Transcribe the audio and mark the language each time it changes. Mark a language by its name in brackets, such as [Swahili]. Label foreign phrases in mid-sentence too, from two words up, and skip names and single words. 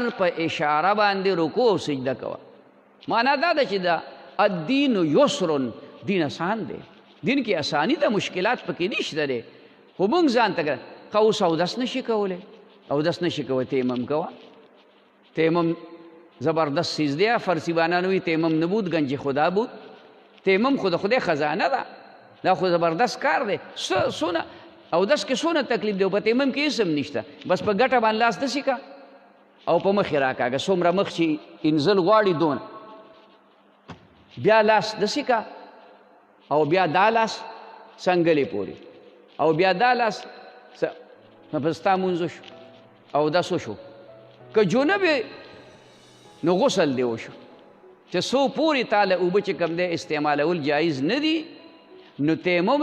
[Pashto] په اشاره باندې رکوع او سجده کوه معنا دا ده چې دا [Arabic] الدین یسر [Pashto] دین آسان دی دین کې آسانی ده مشکلات پکې نشته دی خو مونږ ځان ته کړه که اوس اودس نشي کولی اودس نشي کوی تیمم کوه تیمم زبردست چیز دی فارسیوانان وایي [Persian] تیمم نبود گنج خدا بود [Pashto] تیمم خو د خدای خزانه ده دا خو زبردست کار دی اودس کې څونه تکلیف دی او په تیمم کې هېڅ هم نشته بس په ګټه باندې لاس داسې که او په مخ یې راکاږه څومره مخ چې انزل غواړي دونه بیا لاس داسې کا او بیا دا لاس څنګلې پورې او بیا دا لاس په ستا مونځ شو اودس شو که جنب نو غسل دی وشو چې څو پورې تاله اوبه چې کوم دی استعمالول جایز نه دي نو تیمم